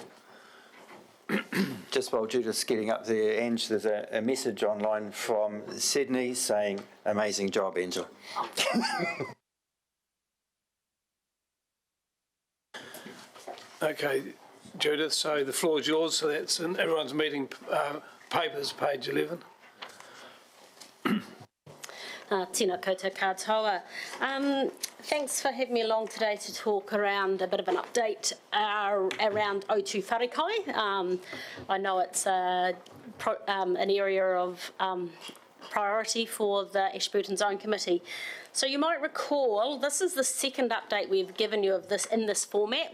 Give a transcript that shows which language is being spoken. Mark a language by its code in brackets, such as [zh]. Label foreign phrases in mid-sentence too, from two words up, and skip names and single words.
[en] Just while Judith's getting up there, Ange, there's a message online from Sydney saying, amazing job, Angela. Okay, Judith, so the floor is yours. So that's in everyone's meeting papers, page 11. [mi] Tēnā koutou katoa. [en] Thanks for having me along today to talk around a bit of an update around O2 Wharekai. I know it's an area of priority for the Ashburton Zone Committee. So you might recall, this is the second update we've given you of this in this format.